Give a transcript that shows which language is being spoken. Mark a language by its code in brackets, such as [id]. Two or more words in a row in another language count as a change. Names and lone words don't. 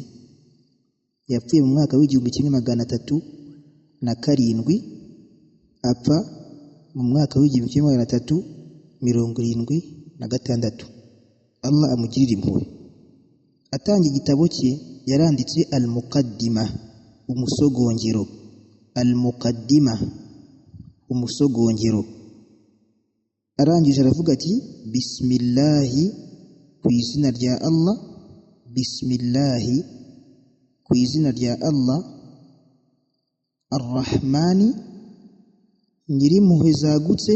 [rw] Yapfuye mu mwaka w'1307 apfa mu mwaka w'1376. Allah amugirire impuhwe. Atanga igitabo cye yaranditse al-Muqaddima, umusogongero. Al-Muqaddima, umusogongero. Arangije aravuga ati bismillahi, ku izina rya Allah. Bismillahi, ku izina rya Allah. Ar-Rahmani, nyirimpuhwe zagutse.